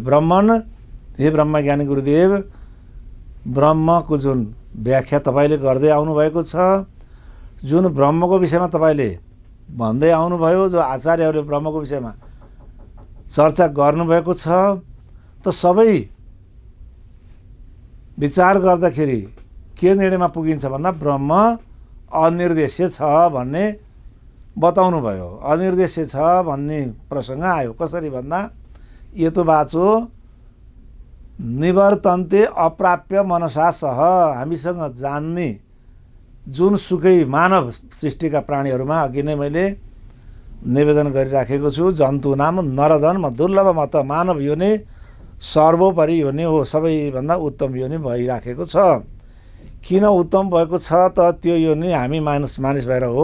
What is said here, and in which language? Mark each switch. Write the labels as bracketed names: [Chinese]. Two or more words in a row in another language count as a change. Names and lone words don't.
[Nepali] हे ब्रह्मज्ञानी गुरुदेव, ब्रह्मको जुन व्याख्या तपाईँले गर्दै आउनुभएको छ, जुन ब्रह्मको विषयमा तपाईँले भन्दै आउनुभयो, जो आचार्यहरूले ब्रह्मको विषयमा चर्चा गर्नुभएको छ, त सबै विचार गर्दाखेरि के निर्णयमा पुगिन्छ भन्दा ब्रह्म अनिर्देश्य छ भन्ने बताउनु भयो। अनिर्देश्य छ भन्ने प्रसङ्ग आयो। कसरी भन्दा [Sanskrit] यतो वाचो निवर्तन्ते अप्राप्य मनसा सह, [Nepali] हामीसँग जान्ने जुनसुकै मानव सृष्टिका प्राणीहरूमा अघि नै मैले निवेदन गरिराखेको छु, [Sanskrit] जन्तु नाम नरधर्म दुर्लभ मत [Nepali] मानव योनि सर्वोपरि योनि हो, सबैभन्दा उत्तम योनि भइराखेको छ। किन उत्तम भएको छ त त्यो योनि हामी मानिस भएर हो।